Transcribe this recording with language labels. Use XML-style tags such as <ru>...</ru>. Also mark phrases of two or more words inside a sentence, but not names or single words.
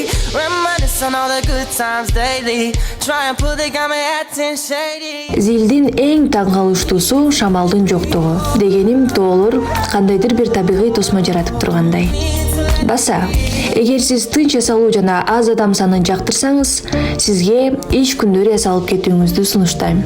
<en>Reminisce on all the good times daily. Try and pull the got me acting shady.</en> <ky>Зилдин эң таң калыштуусу шамалдын жоктугу. Дегеним тоолор кандайдыр бир табигый тосмо жаратып тургандай. Баса, эгер сиз тынч эс алуу жана аз адам санын жактырсаңыз, сизге иш күндөрү эс алып кетүүңүздү сунуштайм.</ky>